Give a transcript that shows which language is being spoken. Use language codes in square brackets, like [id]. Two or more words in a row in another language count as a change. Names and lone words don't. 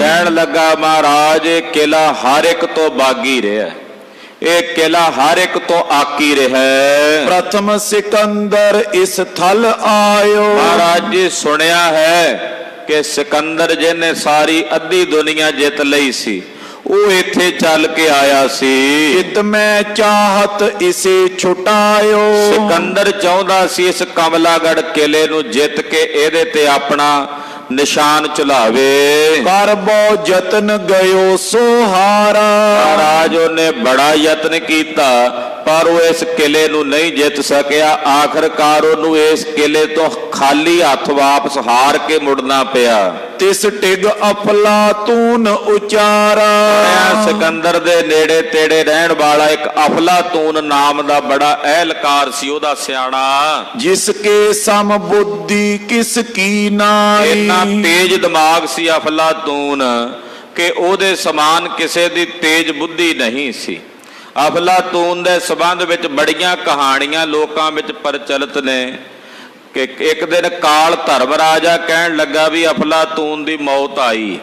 [pa] ਕਹਿਣ ਲੱਗਾ ਮਹਾਰਾਜ ਇਹ ਕਿਲਾ ਹਰ ਇੱਕ ਤੋਂ ਬਾਗੀ ਰਿਹਾ, ਇਹ ਕਿਲਾ ਹਰ ਇੱਕ ਤੋਂ ਆਕੀ ਰਿਹਾ। [bra] ਪ੍ਰਥਮ ਸਿਕੰਦਰ ਇਸ ਥਲ ਆਇਓ, [pa] ਮਹਾਰਾਜ ਜੀ ਸੁਣਿਆ ਹੈ ਕਿ ਸਿਕੰਦਰ ਜਿਹਨੇ ਸਾਰੀ ਅੱਧੀ ਦੁਨੀਆ ਜਿੱਤ ਲਈ ਸੀ, ਉਹ ਇੱਥੇ ਚੱਲ ਕੇ ਆਇਆ ਸੀ। [bra] चित में चाहत इसे छुटायो। [pa] ਸਿਕੰਦਰ ਚਾਹੁੰਦਾ ਸੀ ਇਸ ਕਮਲਾਗੜ ਕਿਲੇ ਨੂੰ ਜਿੱਤ ਕੇ ਇਹਦੇ ਤੇ ਆਪਣਾ ਨਿਸ਼ਾਨ ਚੁਲਾਵੇ। [bra] कर बो जतन गयो सोहारा। [pa] ਮਹਾਰਾਜ ਉਹਨੇ ਬੜਾ ਯਤਨ ਕੀਤਾ ਪਰ ਉਹ ਇਸ ਕਿਲੇ ਨੂੰ ਨਹੀਂ ਜਿੱਤ ਸਕਿਆ। ਆਖਰਕਾਰ ਉਹਨੂੰ ਇਸ ਕਿਲੇ ਤੋਂ ਖਾਲੀ ਹੱਥ ਵਾਪਸ ਹਾਰ ਕੇ ਮੁੜਨਾ ਪਿਆ। [bra] तिस टिग अफलातून उचारा। [pa] ਸਿਕੰਦਰ ਦੇ ਨੇੜੇ ਤੇੜੇ ਰਹਿਣ ਵਾਲਾ ਇੱਕ ਅਫਲਾਤੂਨ ਨਾਮ ਦਾ ਬੜਾ ਅਹਿਲਕਾਰ ਸੀ, ਉਹਦਾ ਸਿਆਣਾ। [bra] जिसके सम बुद्धि किसकी नाई। [pa] ਇੰਨਾ ਤੇਜ਼ ਦਿਮਾਗ ਸੀ ਅਫਲਾਤੂਨ ਕਿ ਉਹਦੇ ਸਮਾਨ ਕਿਸੇ ਦੀ ਤੇਜ਼ ਬੁੱਧੀ ਨਹੀਂ ਸੀ। ਅਫਲਾਤੂਨ ਦੇ ਸੰਬੰਧ ਵਿੱਚ ਬੜੀਆਂ ਕਹਾਣੀਆਂ ਲੋਕਾਂ ਵਿੱਚ ਪ੍ਰਚਲਿਤ ਨੇ ਕਿ ਇੱਕ ਦਿਨ ਕਾਲ ਧਰਮ ਰਾਜਾ ਕਹਿਣ ਲੱਗਾ ਵੀ ਅਫਲਾਤੂਨ ਦੀ ਮੌਤ ਆਈ।